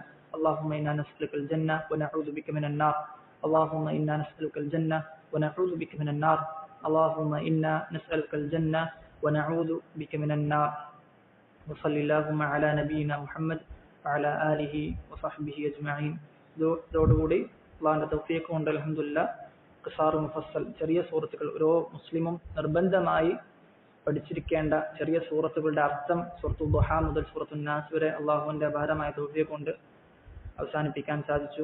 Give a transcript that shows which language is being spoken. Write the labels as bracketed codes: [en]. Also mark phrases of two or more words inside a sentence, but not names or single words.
[ar] اللهم إنا نسألك الجنة ونعوذ بك من النار. اللهم إنا نسألك الجنة ونعوذ بك من النار. اللهم إنا نسألك الجنة ونعوذ بك من النار. وصلى اللهم على نبينا محمد وعلى آله وصحبه أجمعين. [ml] ഇതോടുകൂടി അള്ളാഹുവിന്റെ തൗഫീഖ് കൊണ്ട് അൽഹംദുലില്ലാഹ് [ar] قصار المفصل [ml] ചെറിയ സൂറത്തുകൾ ഓരോ മുസ്ലിമും നിർബന്ധമായി പഠിച്ചിരിക്കേണ്ട ചെറിയ സൂറത്തുകളുടെ അർത്ഥം സൂറത്തുൽ ദുഹാ മുതൽ സൂറത്തുൻ നാസ് വരെ അള്ളാഹുവിന്റെ അപാരമായ തൗഫീഖ് കൊണ്ട് അവസാനിപ്പിക്കാൻ സാധിച്ചു.